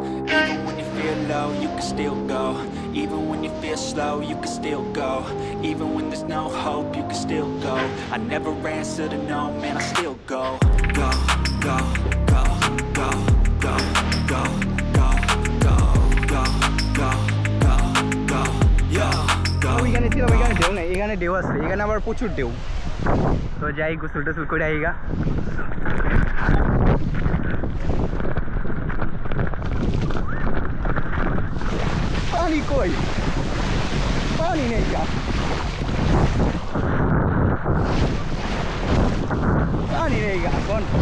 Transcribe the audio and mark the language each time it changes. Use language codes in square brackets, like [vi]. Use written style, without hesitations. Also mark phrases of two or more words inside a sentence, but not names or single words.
[en] Even when you feel low, you can still go. Even when you feel slow, you can still go. Even when there's no hope, you can still go. I never answer to no, man, I still go. Go, go, go, go, go, go, go, go, go, go, go, go, yo, go. [bn] ওইখানে ছিল, ওইখানে ঢেউ নেই, এখানে ঢেউ আছে, এখানে আবার প্রচুর ঢেউ। তো যাই গোসল টোসল করে আইগা। পানি কই? পানি নেই গা, পানি নেই গা কোন।